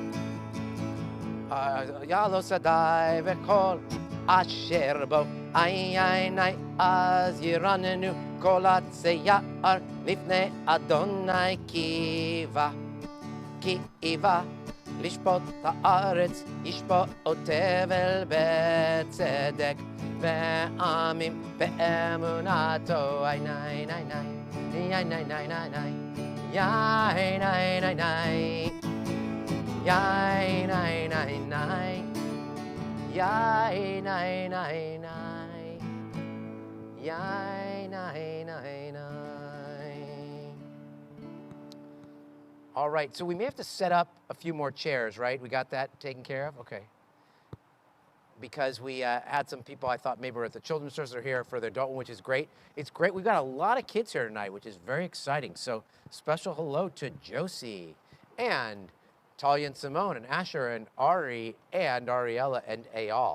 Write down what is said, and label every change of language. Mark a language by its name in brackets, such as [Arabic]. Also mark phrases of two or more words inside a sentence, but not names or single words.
[Hebrew] יעלו שדי וכל אשר בו, איי אז ירננו כל עצי יער לפני אדוני, כי איבה לשפוט הארץ, ישפוט תבל בצדק, ועמים באמונתו, איי ניי ניי ניי ניי ניי ניי ניי ניי ניי ניי ניי יא ניי ניי ניי יא ניי ניי ניי יא ניי ניי ניי. [English] All right, so we may have to set up a few more chairs, right? We got that taken care of? Okay. Because we had some people I thought maybe were at the children's service are here for the adult one, which is great. It's great. We've got a lot of kids here tonight, which is very exciting. So special hello to Josie and Talia and Simone and Asher and Ari and Ariella and Ayal.